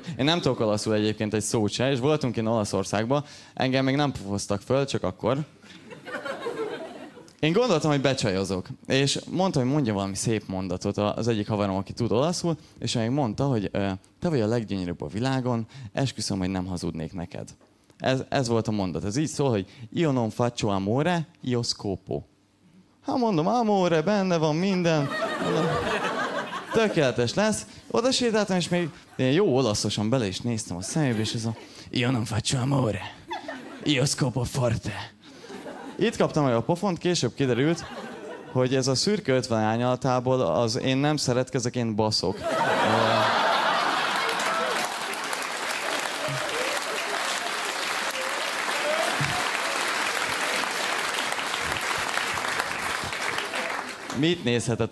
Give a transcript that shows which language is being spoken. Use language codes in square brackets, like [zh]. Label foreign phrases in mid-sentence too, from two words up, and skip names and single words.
[hu] Én nem tudok olaszul egyébként egy szót se, és voltunk én Olaszországban, engem még nem pofoztak föl, csak akkor. Én gondoltam, hogy becsajozok, és mondta, hogy mondja valami szép mondatot az egyik haverom, aki tud olaszul, és még mondta, hogy te vagy a leggyönyörűbb a világon, esküszöm, hogy nem hazudnék neked. Ez volt a mondat. Ez így szól, hogy [it] io non faccio amore, io scopo. [hu] Hát mondom, amore, benne van minden. Tökéletes lesz. Oda sétáltam, és még jó olaszosan bele is néztem a szemébe, és ez a [it] io non faccio amore, io scopo forte. [hu] Itt kaptam meg a pofont, később kiderült, hogy ez a szürke 50 árnyalatából az én nem szeretkezek, én baszok. Mit nézhetett?